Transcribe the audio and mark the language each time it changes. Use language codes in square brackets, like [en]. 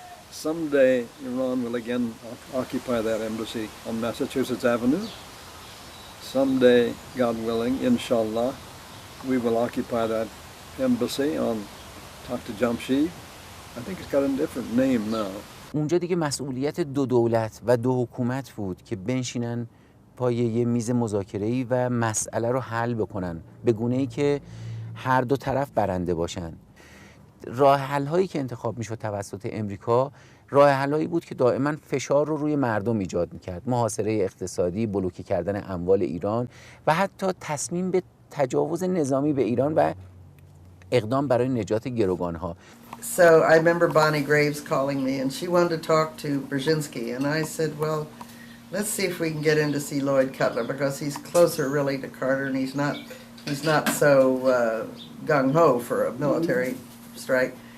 [en] Someday Iran will again occupy that embassy on Massachusetts Avenue. Someday, God willing, inshallah, we will occupy that embassy on Takht Jamshid. I think it's got a different name now. [fa] اونجا دیگه مسئولیت دو دولت و دو حکومت بود که بنشینن پای یه میز مذاکره‌ای و مسئله رو حل بکنن به گونه‌ای که هر دو طرف برنده باشن. راه حل‌هایی که انتخاب میشد توسط امریکا راه حل‌هایی بود که دائما فشار رو روی مردم ایجاد میکرد. محاصره اقتصادی، بلوکه کردن اموال ایران و حتی تصمیم به تجاوز نظامی به ایران و اقدام برای نجات گروگان‌ها. [en] So I remember Bonnie Graves calling me, and she wanted to talk to Brzezinski, and I said, well, let's see if we can get in to see Lloyd Cutler, because he's closer really to Carter, and he's not so gung-ho for a military strike.